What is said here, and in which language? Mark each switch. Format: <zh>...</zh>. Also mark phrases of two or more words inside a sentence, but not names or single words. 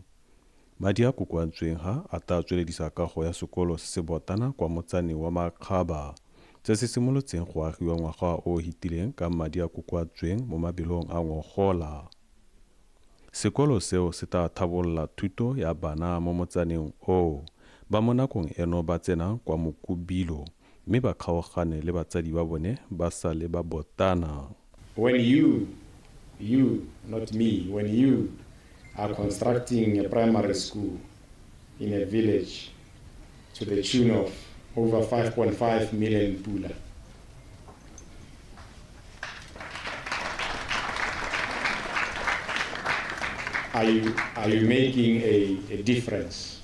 <tn>Madi a kokoantsweng ha a ta tsweledisa kago ya sekolo se se botana kwa motsane wa Makgaba se se simolotseng go agiwa ngwaga o hitileng ka madi a kokoantsweng mo mabelong a Ngogola. Sekolo seo se ta thabolola thuto ya bana mo motsaneng o ba mo nakong eno ba tsena kwa Mokubilo mme ba kgaogane le batsadi ba bone ba sa le ba botana.</tn> <en>When you, not me, when you are constructing a primary school in a village to the tune of over 5.5 million pula, are you making a difference?</en>